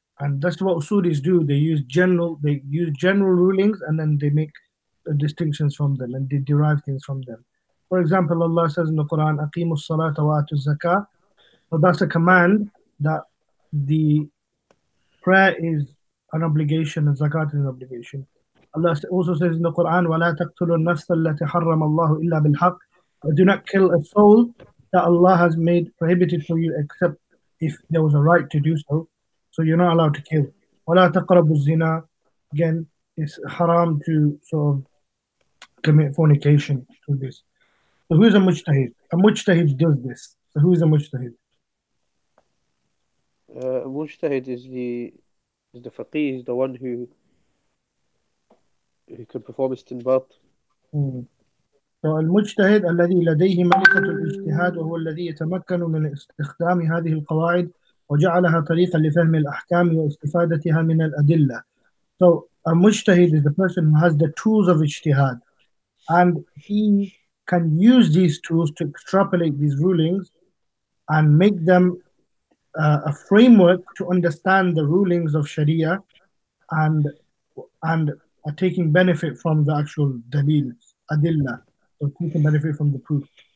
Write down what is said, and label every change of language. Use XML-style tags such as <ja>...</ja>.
<en>And that's what usulis do. They use general rulings and then they make distinctions from them and they derive things from them. For example, Allah says in the Quran,</en> <ar>Aqimus salata wa atu zakah.</ar> <en>So that's a command that the prayer is an obligation and zakat is an obligation. Allah also says in the Quran,</en> <ar>وَلَا تَقْتُلُوا النَّفْسَ الَّتِي حَرَّمَ اللَّهُ إِلَّا بِالْحَقِّ.</ar> <en>Do not kill a soul that Allah has made prohibited for you except if there was a right to do so. So you're not allowed to kill.</en> <ar>وَلَا تَقْرَبُوا الزِّنَا.</ar> <en>Again, it's haram to sort of commit fornication through this. So who's a mujtahid? A mujtahid does this. So who is a mujtahid? Mujtahid is the faqih, is the one who can perform istinbat. Hmm.</en> <ar>فالمجتهد الذي لديه ملكة الاجتهاد وهو الذي يتمكن من استخدام هذه القواعد وجعلها طريقا لفهم الأحكام واستفادتها من الأدلة.</ar> <en>So a mujtahid is the person who has the tools of ijtihad and he can use these tools to extrapolate these rulings and make them a framework to understand the rulings of Sharia and and are taking benefit from the actual dalils, adillah, so taking benefit from the proof.</en>